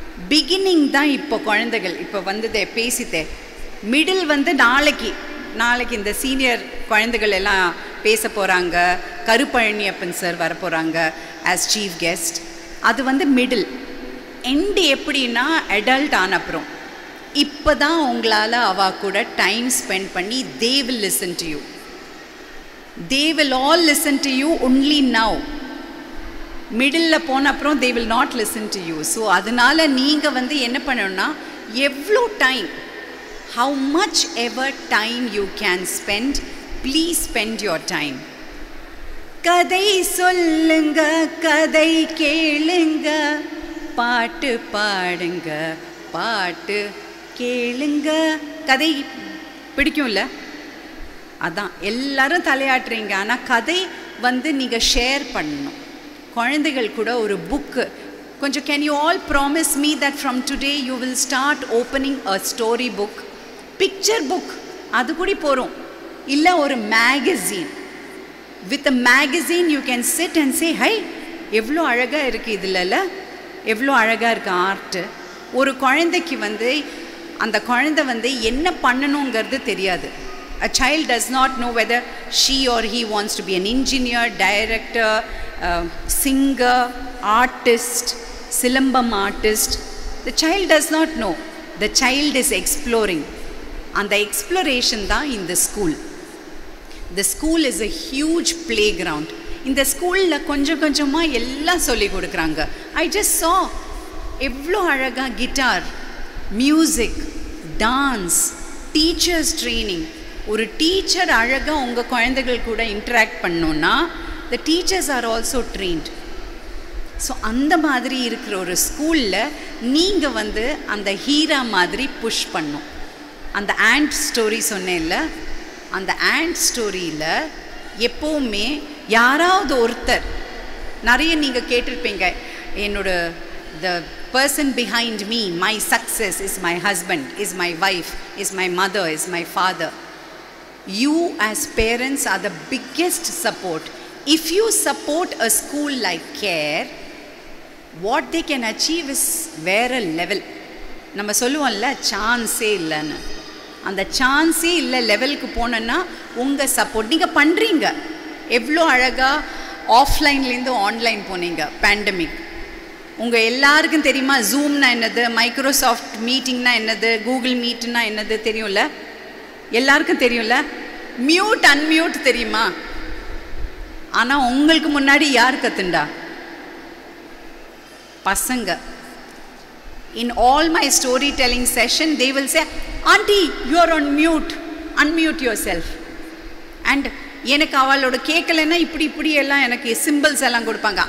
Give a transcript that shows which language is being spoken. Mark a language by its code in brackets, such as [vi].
[ta] Beginning தான் இப்போ குழந்தைகள் இப்போ வந்ததே பேசித்தே. மிடில் வந்து நாளைக்கு இந்த சீனியர் குழந்தைகள் எல்லாம் பேச போகிறாங்க. கருப்பழனியப்பன் சார் வர போகிறாங்க ஆஸ் சீஃப் கெஸ்ட். அது வந்து மிடில். எண்டு எப்படின்னா அடல்ட் ஆன அப்புறம் இப்போ தான் உங்களால் அவ கூட டைம் ஸ்பெண்ட் பண்ணி [en] they will listen to you. They will all listen to you only now. [ta] Middle போன அப்புறம் [en] they will not listen to you. [ta] So அதனால் நீங்கள் வந்து என்ன பண்ணணும்னா, எவ்வளோ time, [en] how much ever time you can spend, please spend your time. [ta] கதை சொல்லுங்க, கதை கேளுங்க, பாட்டு பாடுங்க, பாட்டு கேளுங்க. கதை பிடிக்கும்ல? அதான் எல்லாரும் தலையாட்டுறீங்க. ஆனால் கதை வந்து நீங்கள் ஷேர் பண்ணணும் குழந்தைகள் கூட. ஒரு புக்கு கொஞ்சம், [en] Can you all promise me that from today you will start opening a story book, picture book, அது கூட போகிறோம். [ta] இல்லை ஒரு magazine. [en] with a magazine you can sit and say, [ta] high எவ்வளோ அழகாக இருக்குது இதில், எவ்வளோ அழகாக இருக்குது ஆர்ட்டு. ஒரு குழந்தைக்கு வந்து அந்த குழந்தை வந்து என்ன பண்ணணுங்கிறது தெரியாது. [en] A child does not know whether she or he wants to be an engineer, director, singer, artist, silambam artist. The child does not know. The child is exploring. And the exploration da in the school. The school is a huge playground. In the school [ta] la konjam konjama ella solli kodukranga. [en] I just saw [ta] evlo alaga [en] guitar, music, dance, teachers training. [ta] ஒரு teacher அழகாக உங்கள் குழந்தைகள் கூட interact பண்ணோன்னா [en] The teachers are also trained. [ta] So அந்த மாதிரி இருக்கிற ஒரு ஸ்கூலில் நீங்கள் வந்து அந்த ஹீரா மாதிரி புஷ் பண்ணும். அந்த ஆண்ட் ஸ்டோரி சொன்னேன்ல, அந்த ஆண்ட் ஸ்டோரியில் எப்போவுமே யாராவது ஒருத்தர், நிறைய நீங்கள் கேட்டிருப்பீங்க, என்னோட த [en] person behind me, my success is my husband, is my wife, is my mother, is my father. You as parents are the biggest support. If you support a school like CARE, what they can achieve is வேற level. [ta] நம்ம சொல்லுவோம்ல சான்ஸே இல்லைன்னு, அந்த சான்ஸே இல்லை லெவலுக்கு போனோன்னா உங்கள் சப்போர்ட் நீங்கள் பண்ணுறீங்க. எவ்வளோ அழகாக ஆஃப்லைன்லேருந்து ஆன்லைன் போனீங்க பேண்டமிக். உங்கள் எல்லாருக்கும் தெரியுமா ஜூம்னா என்னது, மைக்ரோசாஃப்ட் மீட்டிங்னா என்னது, கூகுள் மீட்னா என்னது தெரியும்ல, எல்லாருக்கும் தெரியும்ல. மியூட் அன்மியூட் தெரியுமா? ஆனால் உங்களுக்கு முன்னாடி யார் கத்துண்டா? பசங்க. [en] In all my storytelling session, they will say, Auntie, you are on mute. Unmute yourself. [ta] And எனக்கு அவளோட கேட்கலன்னா இப்படி இப்படி எல்லாம் எனக்கு சிம்பிள்ஸ் எல்லாம் கொடுப்பாங்க.